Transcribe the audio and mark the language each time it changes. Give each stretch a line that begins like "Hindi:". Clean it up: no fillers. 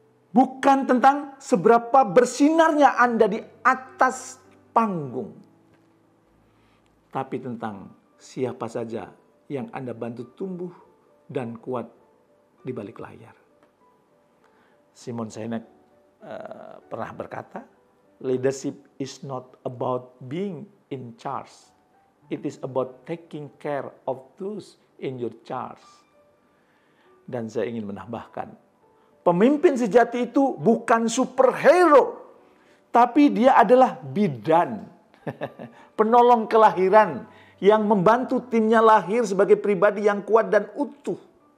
Indonesian: Bukan tentang seberapa bersinarnya Anda di atas panggung. Tapi tentang siapa saja yang Anda bantu tumbuh dan kuat di balik layar.
English: Simon Sinek
Indonesian: pernah berkata,
English: leadership is not about being in charge. It is about taking care of those in your charge.
Indonesian: Dan saya ingin menambahkan, pemimpin sejati itu bukan superhero, tapi dia adalah bidan, penolong kelahiran yang membantu timnya lahir sebagai pribadi yang kuat dan utuh.